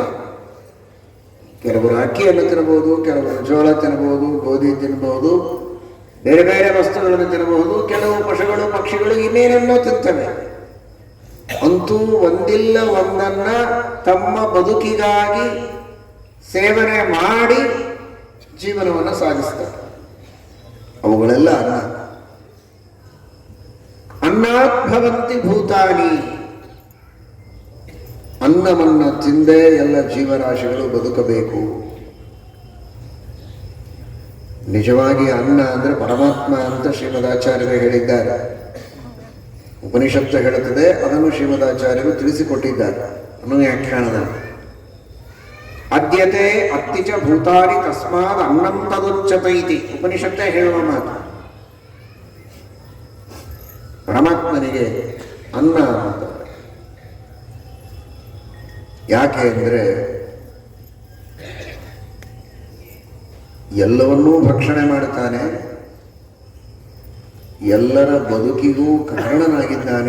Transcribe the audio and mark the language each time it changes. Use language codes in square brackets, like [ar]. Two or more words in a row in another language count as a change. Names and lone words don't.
[kn] ಕೆಲವರು ಅಕ್ಕಿಯನ್ನು ತಿನ್ನಬಹುದು, ಕೆಲವರು ಜೋಳ ತಿನ್ನಬಹುದು, ಗೋಧಿ ತಿನ್ನಬಹುದು, ಬೇರೆ ಬೇರೆ ವಸ್ತುಗಳನ್ನು ತಿನ್ನಬಹುದು. ಕೆಲವು ಪಶುಗಳು ಪಕ್ಷಿಗಳು ಇನ್ನೇನೆಲ್ಲೋ ತಿಂತವೆ. ಅಂತೂ ಒಂದಿಲ್ಲ ಒಂದನ್ನ ತಮ್ಮ ಬದುಕಿಗಾಗಿ ಸೇವನೆ ಮಾಡಿ ಜೀವನವನ್ನು ಸಾಗಿಸ್ತಾರೆ. ಅವುಗಳೆಲ್ಲ ಅನ್ನ. [sa] ಅನ್ನಾತ್ ಭವಂತಿ ಭೂತಾನಿ. [kn] ಅನ್ನವನ್ನ ತಿಂದೇ ಎಲ್ಲ ಜೀವರಾಶಿಗಳು ಬದುಕಬೇಕು. ನಿಜವಾಗಿ ಅನ್ನ ಅಂದ್ರೆ ಪರಮಾತ್ಮ ಅಂತ ಶ್ರೀಮದಾಚಾರ್ಯರು ಹೇಳಿದ್ದಾರೆ. ಉಪನಿಷತ್ತು ಹೇಳುತ್ತದೆ, ಅದನ್ನು ಶ್ರೀಮದಾಚಾರ್ಯರು ತಿಳಿಸಿಕೊಟ್ಟಿದ್ದಾರೆ ಅನುವ್ಯಾಖ್ಯಾನದಲ್ಲಿ. [sa] ಅದ್ಯತೆ ಅತ್ತಿಚ ಭೂತಾನಿ ತಸ್ಮಾತ್ ಅನ್ನಂ ತದುಚ್ಯತೆ ಇತಿ [kn] ಉಪನಿಷತ್ತೇ ಹೇಳುವ ಮಾತು. ಪರಮಾತ್ಮನಿಗೆ ಅನ್ನ ಅಂತ ಯಾಕೆ ಅಂದರೆ ಎಲ್ಲವನ್ನೂ ಭಕ್ಷಣೆ ಮಾಡುತ್ತಾನೆ, ಎಲ್ಲರ ಬದುಕಿಗೂ ಕಾರಣನಾಗಿದ್ದಾನೆ.